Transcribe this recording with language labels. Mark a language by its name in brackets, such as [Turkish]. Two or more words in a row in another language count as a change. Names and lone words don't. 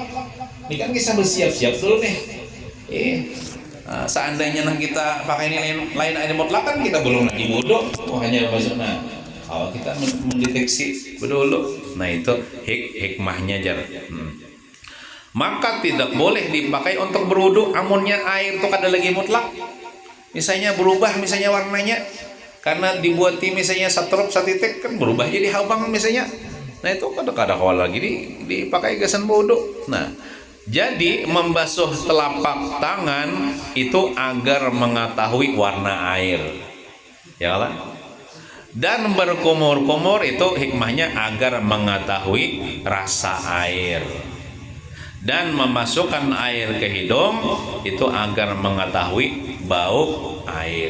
[Indonesian] Ini kan kita bersiap-siap dulu nih. Seandainya kita pakai ini lain air mutlak kan kita belum lagi wudu, hanya masuk. Nah, kalau kita mendeteksi dulu, nah itu hikmahnya jar. Maka tidak boleh dipakai untuk berwudu amunnya air itu kada lagi mutlak. Misalnya berubah misalnya warnanya karena dibuati misalnya satrop satitik kan berubah [Banjar] jadi habang [Indonesian] misalnya. [Banjar] Nah, itu kada kawal lagi dipakai gasan wudu. [Indonesian] Nah, jadi membasuh telapak tangan itu agar mengetahui warna air, ya kan? Dan berkumur-kumur itu hikmahnya agar mengetahui rasa air. Dan memasukkan air ke hidung itu agar mengetahui bau air.